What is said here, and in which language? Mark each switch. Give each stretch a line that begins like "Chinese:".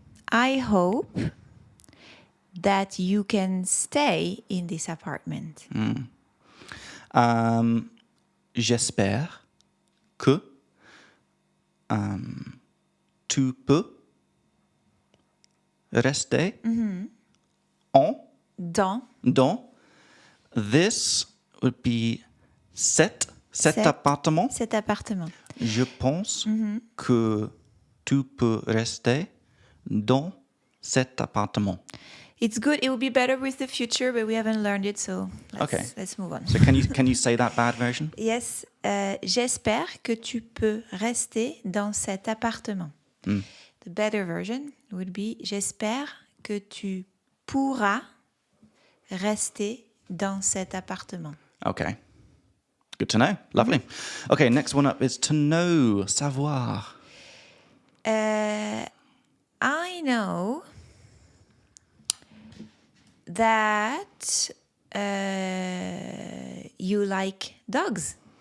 English: I hope that you can stay in this apartment.
French: J'espère que tu peux rester dans
English: this would be
French: cet appartement. Cet appartement. Je pense que tu peux rester dans cet appartement.
English: It's good. It will be better with the future, but we haven't learned it, so Okay. let's move on. So can you say that bad version?
French: Yes, j'espère que tu peux rester dans cet appartement.
English: The better version would be
French: j'espère que tu pourras rester dans cet appartement.
English: Okay. Good to know. Lovely. Okay, next one up is to know, savoir. I know that you like dogs.